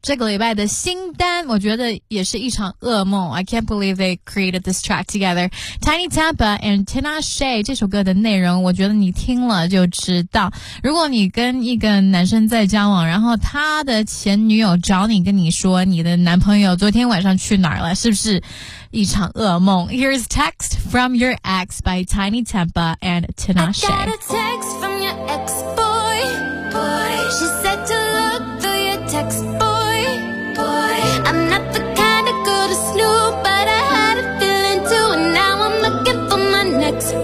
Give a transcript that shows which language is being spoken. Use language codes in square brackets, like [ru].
[zh] 这个礼拜的新单我觉得也是一场噩梦。 [en] I can't believe they created this track together. [zh] Tiny Tampa and Tinashe, 这首歌的内容我觉得你听了就知道。如果你跟一个男生在交往，然后他的前女友找你跟你说你的男朋友昨天晚上去哪儿了，是不是一场噩梦。 [en] Here's Text From Your Ex by Tiny Tampa and Tinashe. I got a text from your ex-boy. Boy. She said to look through your text, boy. Boy. I'm not the kind of girl to snoop, but I had a feeling too, and now I'm looking for my next boy.